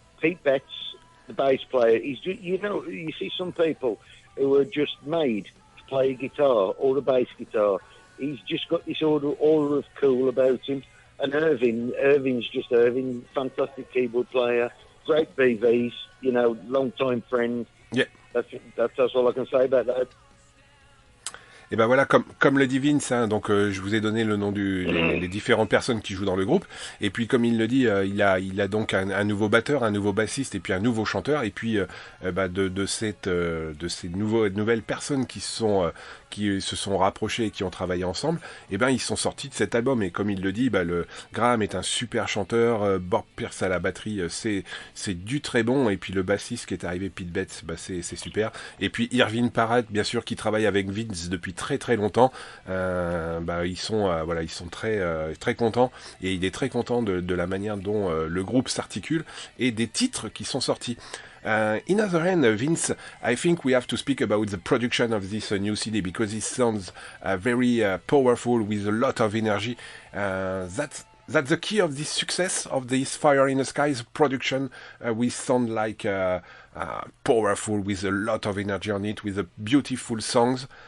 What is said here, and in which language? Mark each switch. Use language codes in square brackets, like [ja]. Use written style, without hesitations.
[en] Pete Betts, the bass player, he's just, you see some people who are just made to play a guitar or a bass guitar. He's just got this aura of cool about him. And Irvin's just Irvin, fantastic keyboard player, great BVs, long-time friend. Yeah. That's all I can say about that. [fr] Et ben voilà, comme le dit Vince, hein, donc je vous ai donné le nom les différentes personnes qui jouent dans le groupe. Et puis comme il le dit, il a donc un nouveau batteur, un nouveau bassiste et puis un nouveau chanteur. Et puis de ces nouvelles personnes qui se sont rapprochés et qui ont travaillé ensemble, et ben ils sont sortis de cet album. Et comme il le dit, le Graham est un super chanteur, Bob Pierce à la batterie, c'est du très bon. Et puis le bassiste qui est arrivé, Pete Betts, c'est super. Et puis Irvin Parrott, bien sûr, qui travaille avec Vince depuis très longtemps. Ils sont très contents, et il est très content de la manière dont le groupe s'articule et des titres qui sont sortis. [en] In other hand, Vince, I think we have to speak about the production of this new CD, because it sounds very powerful with a lot of energy. That's the key of this success of this Fire in the Skies production. We sound like powerful with a lot of energy on it, with a beautiful songs.